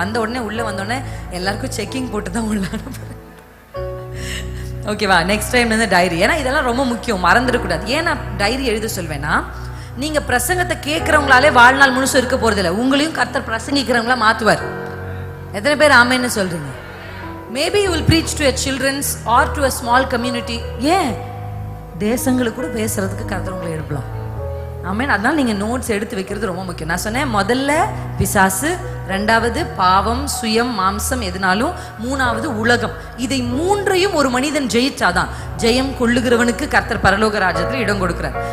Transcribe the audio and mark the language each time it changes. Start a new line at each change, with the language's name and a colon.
Tamil: வந்த உடனே உள்ளே வந்தோடனே எல்லாருக்கும் செக்கிங் போட்டு தான் உள்ள அனுப்புறேன். ஓகேவா? நெக்ஸ்ட் டைம் வந்து டைரி. ஏன்னா இதெல்லாம் ரொம்ப முக்கியம், மறந்துடக்கூடாது. ஏன் நான் டைரி எழுத சொல்வேன்னா, நீங்கள் பிரசங்கத்தை கேட்குறவங்களாலே வாழ்நாள் முழுசும் இருக்க போகிறதில்ல. உங்களையும் கர்த்தர் பிரசங்கிக்கிறவங்களா மாற்றுவார். எத்தனை பேர் ஆமேன்னு சொல்கிறீங்க?
English: Maybe you will preach to a children's or to a small community.
Tamil: ஏன் தேசங்களுக்கு கூட பேசுறதுக்கு கர்த்தர் உங்களை எழுப்பலாம். ஆமென். அதனால நீங்கள் நோட்ஸ் எடுத்து வைக்கிறது ரொம்ப முக்கியம். நான் சொன்னேன், முதல்ல பிசாசு, 2வது பாவம், சுயம், மாம்சம் எதுனாலும், 3வது உலகம். இதை 3ஐயும் ஒரு மனிதன் ஜெயிச்சாதான். ஜெயம் கொள்ளுகிறவனுக்கு கர்த்தர் பரலோக ராஜ்யத்தில் இடம் கொடுக்கிறார்.